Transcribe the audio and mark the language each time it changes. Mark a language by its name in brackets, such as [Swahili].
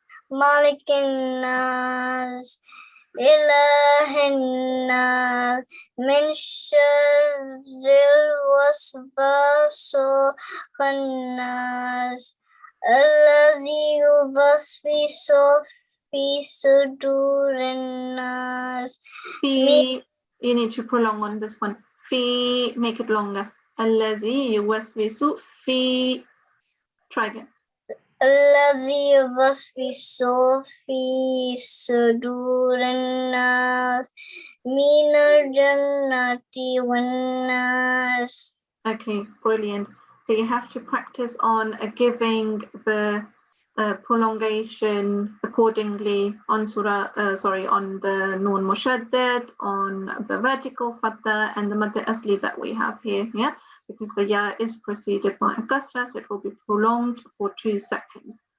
[Arabic] مالك الناس إله الناس من شر الوسواس الخناس الذي يوسوس في صدور الناس. [English] You need to prolong on this one. Fi, make it longer. [Arabic] الذي يوسوس في. [English] Try again. [Arabic] الذي يوسوس في صدور الناس من الجنة والناس. [English] Okay, brilliant. So you have to practice on giving the prolongation accordingly on on the Noon Mushaddad, on the vertical fatha and the Mad Asli that we have here, yeah? Because the ya is preceded by a kasra, so it will be prolonged for 2 seconds.